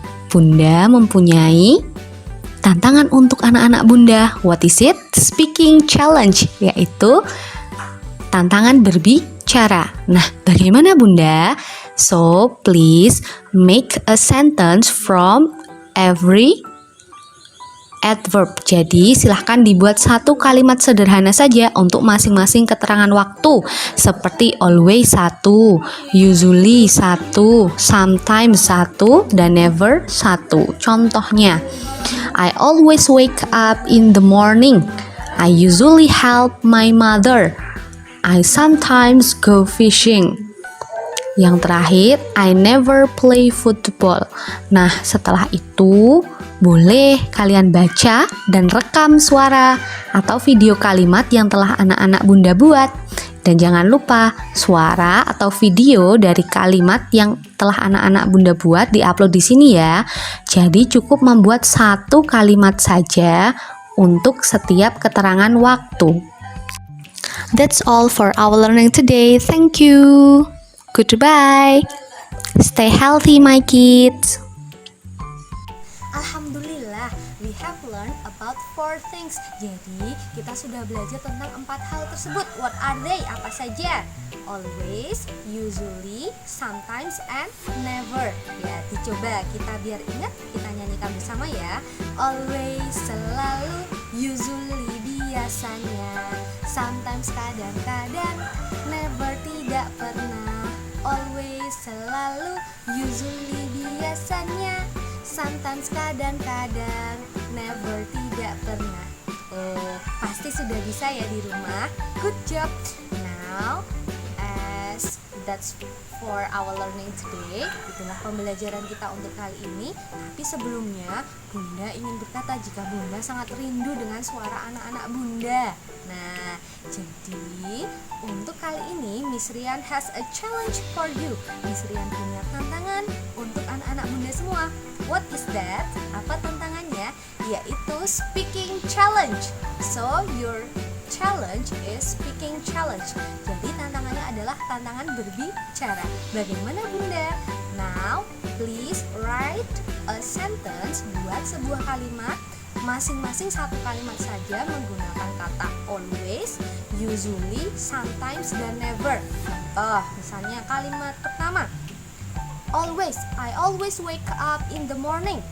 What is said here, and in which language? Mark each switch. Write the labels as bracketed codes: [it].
[id] Bunda mempunyai tantangan untuk anak-anak Bunda. [en] What is it? [id] Speaking challenge, yaitu tantangan berbicara. Nah, bagaimana Bunda? [en] So, please make a sentence from every adverb. [id] Jadi, silahkan dibuat satu kalimat sederhana saja untuk masing-masing keterangan waktu. Seperti always 1, usually 1, sometimes 1, dan never 1. Contohnya, [en] I always wake up in the morning. I usually help my mother. I sometimes go fishing. [id] Yang terakhir, [en] I never play football. [id] Nah, setelah itu boleh kalian baca dan rekam suara atau video kalimat yang telah anak-anak Bunda buat. Dan jangan lupa suara atau video dari kalimat yang telah anak-anak Bunda buat diupload di sini ya. Jadi cukup membuat satu kalimat saja untuk setiap keterangan waktu. [en] That's all for our learning today. Thank you. Goodbye. Stay healthy my kids. Alhamdulillah, we have learned about 4 things. [id] Jadi, kita sudah belajar tentang 4 hal tersebut. [en] What are they? [id] Apa saja? [en] Always, usually, sometimes, and never. [id] Ya, dicoba kita biar ingat, kita nyanyikan bersama ya. Always, selalu, usually, biasanya, sometimes, kadang-kadang, never, tidak pernah. Always, selalu, usually, biasanya, sometimes, kadang-kadang, never, tidak pernah. Oh, pasti sudah bisa ya di rumah. [en] Good job. Now, as that's for our learning today. [id] Itulah pembelajaran kita untuk kali ini. Tapi sebelumnya, Bunda ingin berkata jika Bunda sangat rindu dengan suara anak-anak Bunda. Nah, jadi untuk kali ini Miss Rian [en] has a challenge for you. [id] Miss Rian punya tantangan untuk anak-anak Bunda semua. [en] What is that? [id] Apa tantangannya? Yaitu speaking challenge. [en] So your challenge is speaking challenge. [id] Jadi tantangannya adalah tantangan berbicara. Bagaimana Bunda? [en] Now, please write a sentence. [id] Buat sebuah kalimat, masing-masing satu kalimat saja menggunakan kata always, usually, sometimes, dan never. Contoh, misalnya kalimat pertama, [en] always, I always wake up in the morning.